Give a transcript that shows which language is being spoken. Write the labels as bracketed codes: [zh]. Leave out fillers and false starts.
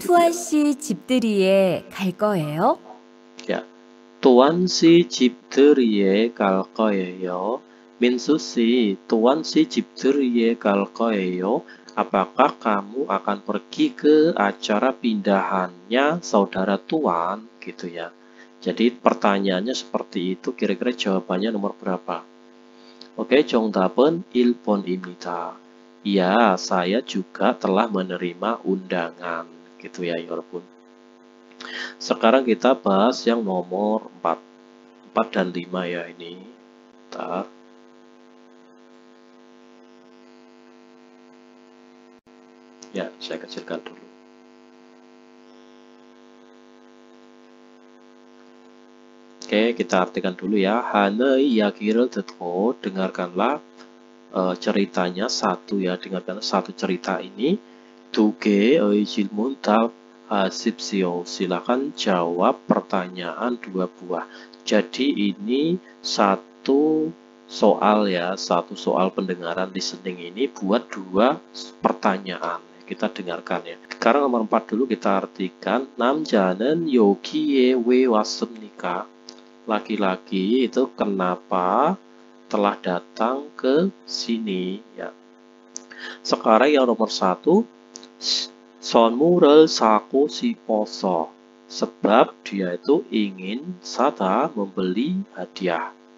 [ko] 투안 씨 집들이에 갈 거예요? [id] Ya. [ko] Tuan si 집들이에 갈 거예요. 민수 씨, tuan si 집들이에 갈 거예요. [id] Apakah kamu akan pergi ke acara pindahannya saudara Tuan? Gitu ya. Jadi pertanyaannya seperti itu, kira-kira jawabannya nomor berapa? [ko] Oke, 정답은 1번입니다. [id] Ya, saya juga telah menerima undangan. Gitu ya, Yorobun. Sekarang kita bahas yang nomor 4. 4 dan 5 ya ini. Bentar. Ya, saya kecilkan dulu. Oke, kita artikan dulu ya. [ko] Hane iyagi를 듣고, [id] dengarkanlah ceritanya satu ya, dengarkan satu cerita ini. [ko] 두 개의 질문 답하십시오. [id] Silakan jawab pertanyaan 2 buah. Jadi ini satu soal ya, satu soal pendengaran listening ini buat 2 pertanyaan. Kita dengarkan ya. Sekarang nomor 4 dulu kita artikan. [ko] 남자는 여기에 왜 왔습니까? [id] Laki-laki itu kenapa telah datang ke sini ya. Sekarang yang nomor 1, [ko] 선물을 사고 싶어서, [id] sebab dia itu ingin saja membeli hadiah.